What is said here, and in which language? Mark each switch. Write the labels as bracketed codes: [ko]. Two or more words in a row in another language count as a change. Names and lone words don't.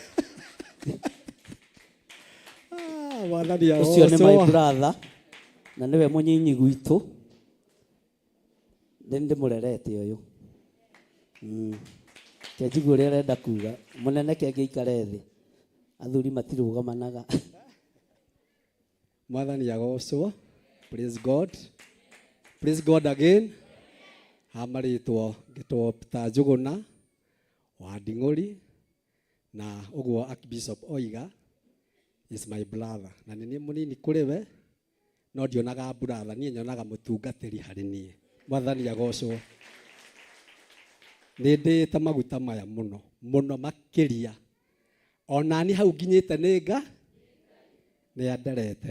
[ki] Ũcio nĩ [en] my brother [ki] na nĩwe mũnyinyi gwitũ. Nĩ ndĩmũrerete ũyũ. Kĩanjigua ũrĩa arenda kuga. Mũnene kĩangĩikare thĩ, athuri matirũgamanaga. Mwathani agocwo. [en] Praise God. Praise God again. [ki] Hamarĩtwo ngĩtwo Peter Njũgũna wa Nding'ũri, na ũguo Archbishop oiga [en] is my brother. [ki] Na nĩ mũnini kũrĩ we, no ndionaga brother, niĩ nyonaga mũtungatĩri harĩ niĩ. Mwathani agocwo. Nĩ ndĩĩte maguta maya mũno mũno makĩria, ona niĩ hau nginyĩte nĩ anderete.